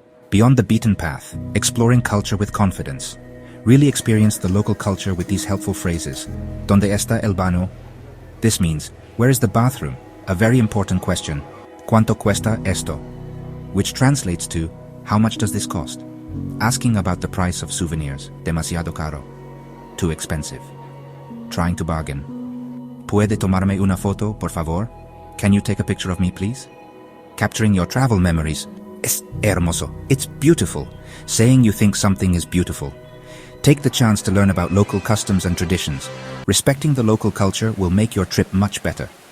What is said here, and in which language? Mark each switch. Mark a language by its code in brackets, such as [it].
[en] Beyond the beaten path, exploring culture with confidence. Really experience the local culture with these helpful phrases. [es] ¿Dónde está el baño? [en] This means, where is the bathroom? A very important question. [es] ¿Cuánto cuesta esto? [en] Which translates to, how much does this cost? Asking about the price of souvenirs. [es] Demasiado caro. [en] Too expensive. Trying to bargain. [es] ¿Puede tomarme una foto, por favor? [en] Can you take a picture of me, please? Capturing your travel memories. [es] Es hermoso. [en] It's beautiful. Saying you think something is beautiful. Take the chance to learn about local customs and traditions. Respecting the local culture will make your trip much better.